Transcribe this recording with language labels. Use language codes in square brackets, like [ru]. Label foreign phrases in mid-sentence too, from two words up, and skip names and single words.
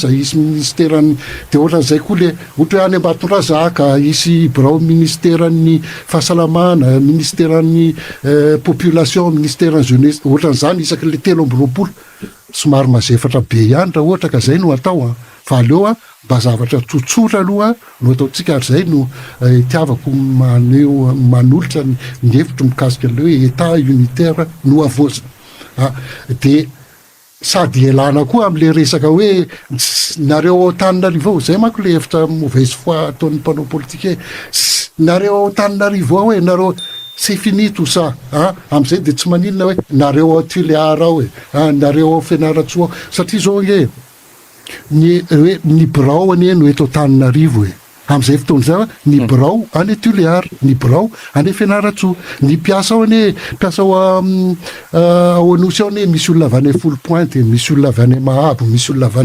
[mg] isy ministère ny de ohatran'izay koa le ohatra hoe any Ambatondrazaka isy birao ministère ny fahasalamana, ministère ny population, ministère ny jeunesse, ohatran'izany isaky le 13 somary mazefatra be ihany raha ohatra ka zay no atao fa aleo mba zavatra tsotsotra aloha no ataontsika ary zay no itiavako manolotra ny hevitro mikasika le hoe [fr] état unitaire [mg] no avozina. De sady elana koa am'le resaka hoe nareo ao Antananarivo zay manko le hevitra [fr] mauvaise foi [mg] ataon'ny mpanao politique nareo ao Antananarivo hoe nareo [fr] c'est fini tout ça [mg] am'izay de tsy maninona hoe nareo ao Tuléar ao nareo ao Fianaratsoa satria zao ny birao anie no eto Antananarivo am'izay fotoana zay ny birao any Tuléar, ny birao any Fianaratsoa, ny mpiasa ao anie mpiasa ao Anosy ao anie misy olona avy any Folo Pointe, misy olona avy any Mahabo, misy olona avy